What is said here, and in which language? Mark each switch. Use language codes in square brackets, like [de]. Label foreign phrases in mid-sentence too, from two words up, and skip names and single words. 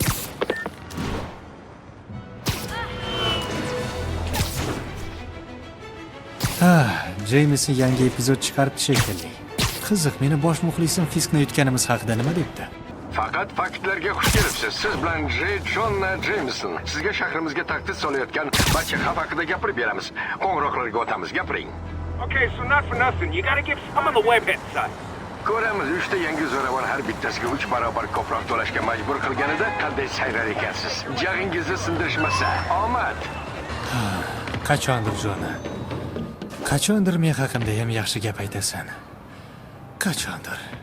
[uz] Ha, Jameson yangi epizod chiqaribdi shekilli. Qiziq, meni bosh muxlisim Fiskni yutganimiz haqida nima debdi? Faqat faktlarga xush kelibsiz. Siz bilan Jonna Jameson. Sizga shahrimizga tahdid solayotgan barcha xavf haqida gapirib beramiz. Qo'ng'iroqlarga o'tamiz, gapiring. [en] Okay, so not for nothing. You gotta give some of the webhead side. [uz] Ko'ramiz, 3 ta yangi zo'ravon har bittasiga 3 barobar ko'proq to'lashga majbur qilganida qanday sayrar ekansiz. Jag'ingizni sindirishmasa, omad. Qachondir Jona. Qachondir men haqimda ham yaxshi gap aytasan. Qachondir.